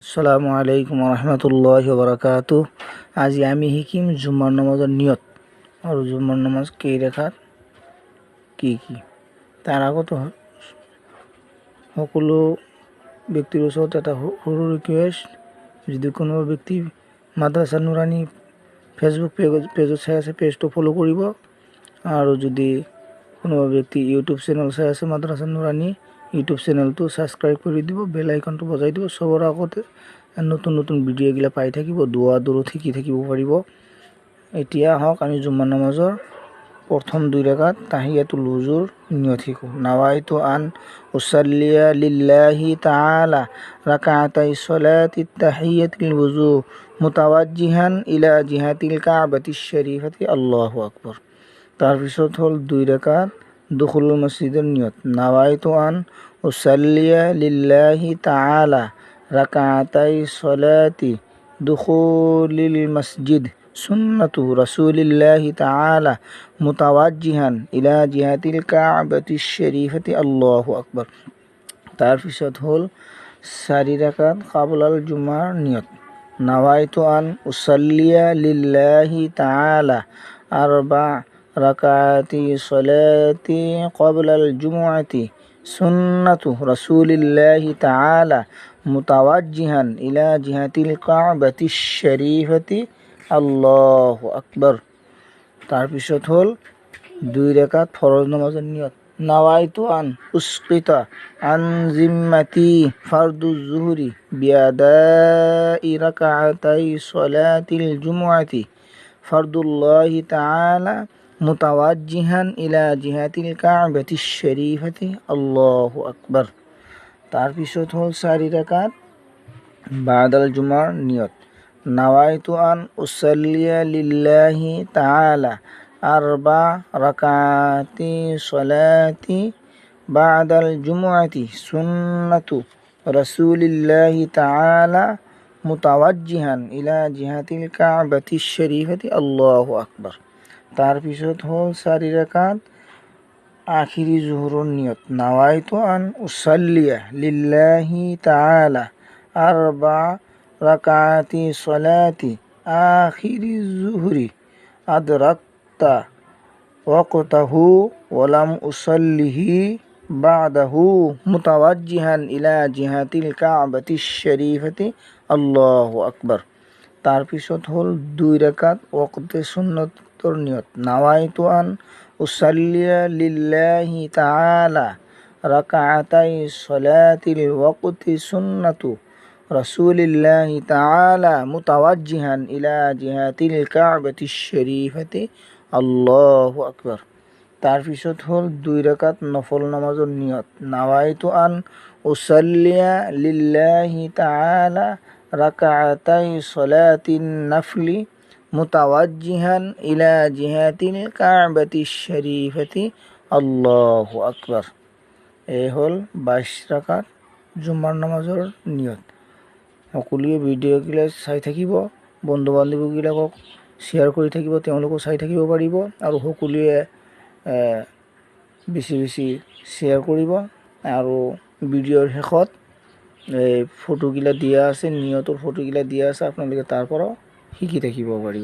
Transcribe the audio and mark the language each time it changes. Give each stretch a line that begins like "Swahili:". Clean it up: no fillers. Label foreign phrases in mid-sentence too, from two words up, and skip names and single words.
Arabic: السلام عليكم ورحمة الله وبركاته.
Assamese: আজি আমি শিকিম জুমাৰ নামাজৰ নিয়ত আৰু জুমাৰ নামাজ কেই ৰেখাত কি কি। তাৰ আগত সকলো ব্যক্তিৰ ওচৰত এটা সৰু ৰিকুৱেষ্ট, যদি কোনোবা ব্যক্তি মাদ্ৰাছা নুৰানী ফেচবুক পেজত চাই আছে পেজটো ফ'ল' কৰিব, আৰু যদি কোনোবা ব্যক্তি ইউটিউব চেনেল চাই আছে মাদ্ৰাছা নুৰানী ইউটিউব চেনেলটো ছাবস্ক্ৰাইব কৰি দিব,
English: bell icon
Assamese: বজাই দিব। চবৰ আগতে নতুন নতুন ভিডিঅ'গিলা পাই থাকিব, দোৱা দূৰত শিকি থাকিব পাৰিব। এতিয়া আহক আমি জুমাৰ নামাজৰ প্ৰথম 2 ৰাকাত
Arabic: تحية الوضوء
Assamese: নিয়ত শিকোঁ।
Arabic: نويت أن أصلي لله تعالى ركعتي صلاة تحية الوضوء متوجها إلى جهة الكعبة الشريفة الله أكبر.
Assamese: তাৰপিছত হ'ল 2 ৰাকাত
Arabic: دخول المسجد
Assamese: নিয়ত।
Arabic: نويت أن أصلي لله تعالى ركعتي صلاة دخول المسجد سنة رسول الله تعالى متوجها إلى جهة الكعبة الشريفة الله أكبر.
Assamese: তাৰপিছত হ'ল 4 ৰাকাত
Arabic: قبل الجمعة
Assamese: নিয়ত।
Arabic: نويت أن أصلي لله تعالى أربع ركعات صلاة قبل الجمعة سنة رسول الله تعالى متوجها إلى جهة الكعبة الشريفة الله أكبر.
Assamese: তাৰপিছত হ'ল 2 ৰাকাত ফরজ নামাজৰ নিয়ত।
Arabic: نويت أن أسقط عن ذمتي فرض الظهر بأداء ركعتي صلاة الجمعة فرض الله تعالى متوجها إلى جهة الكعبة الشريفة الله أكبر.
Assamese: তাৰপিছত হ'ল 4 ৰাকাত
Arabic: بعد الجمعة
Assamese: নিয়ত।
Arabic: نويت أن أصلي لله تعالى أربع ركعات صلاة بعد الجمعة سنة رسول الله تعالى متوجها إلى جهة الكعبة الشريفة الله أكبر.
Assamese: তাৰপিছত হ'ল 4 ৰাকাত
Arabic: آخر الظهر
Assamese: নিয়ত।
Arabic: نويت أن أصلي لله تعالى أربع ركعات صلاة آخر الظهر أدركت وقته ولم أصله بعده متوجها إلى جهة الكعبة الشريفة الله أكبر.
Assamese: তাৰপিছত হ'ল 2 ৰাকাত ওয়াক্তে সুন্নতৰ নিয়ত।
Arabic: نويت أن أصلي لله تعالى ركعتي صلاة الوقت سنة رسول الله تعالى متوجها إلى جهة الكعبة الشريفة الله أكبر.
Assamese: তাৰপিছত হ'ল 2 ৰাকাত নফল নামাজৰ নিয়ত।
Arabic: نويت أن أصلي لله تعالى ركعتي صلاة النفل متوجها إلى جهة الكعبة الشريفة الله أكبر.
Assamese: এই হ'ল 22 ৰাকাত জুমাৰ নামাজৰ নিয়ত। সকলোৱে ভিডিঅ'গিলা চাই থাকিব, বন্ধু বান্ধৱীবিলাকক শ্বেয়াৰ কৰি থাকিব, তেওঁলোকো চাই থাকিব পাৰিব, আৰু সকলোৱে বেছি বেছি শ্বেয়াৰ কৰিব। আৰু ভিডিঅ'ৰ শেষত এই ফটোগিলা দিয়া আছে, নিয়তৰ ফটোগিলা দিয়া আছে, আপোনালোকে তাৰ পৰাও শিকি থাকিব পাৰিব।